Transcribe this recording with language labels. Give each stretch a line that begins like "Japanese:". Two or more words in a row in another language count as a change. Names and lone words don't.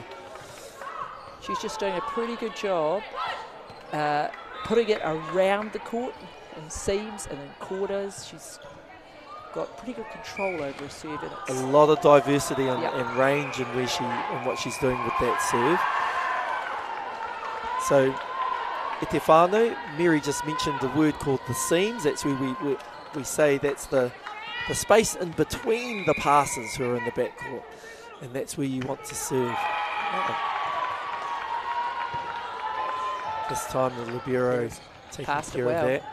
English: She's just doing a pretty good job putting it around the court in seams and in quarters. She's got pretty good control over her serve. A lot of diversity and range in what she's doing with that serve.
Māori: So e te whānau,
English: Mary just mentioned a word called the seams. That's where we say that's the space in between the passers who are in the backcourt. And that's where you want to serve. This time the libero taking care of that.